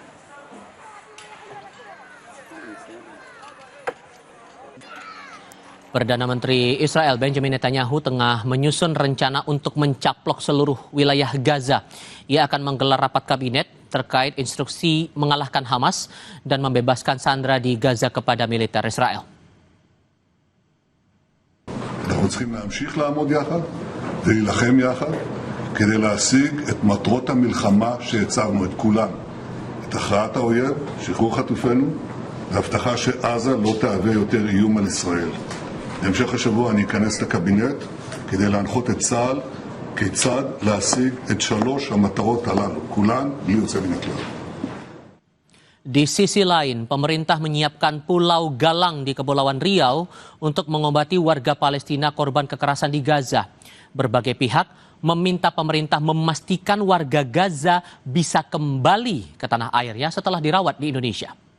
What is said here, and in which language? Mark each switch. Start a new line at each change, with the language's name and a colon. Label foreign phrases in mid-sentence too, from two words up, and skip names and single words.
Indonesian: Perdana Menteri Israel Benjamin Netanyahu tengah menyusun rencana untuk mencaplok seluruh wilayah Gaza. Ia akan menggelar rapat kabinet terkait instruksi mengalahkan Hamas dan membebaskan sandera di Gaza kepada militer Israel.
Hebrew: אנחנו צריכים להמשיך לעמוד יחד ולהילחם יחד כדי להשיג את מטרות המלחמה שהצבנו, את כולן. את הכרעת האויב, שחרור חטופינו, והבטחה שעזה לא תהווה יותר איום על ישראל. בהמשך השבוע אני אכנס לקבינט כדי להנחות את צה"ל כיצד להשיג את 3 המטרות הללו, כולן בלי יוצא מן הכלל.
Indonesian: Di sisi lain, pemerintah menyiapkan Pulau Galang di Kepulauan Riau untuk mengobati warga Palestina korban kekerasan di Gaza. Berbagai pihak meminta pemerintah memastikan warga Gaza bisa kembali ke tanah airnya setelah dirawat di Indonesia.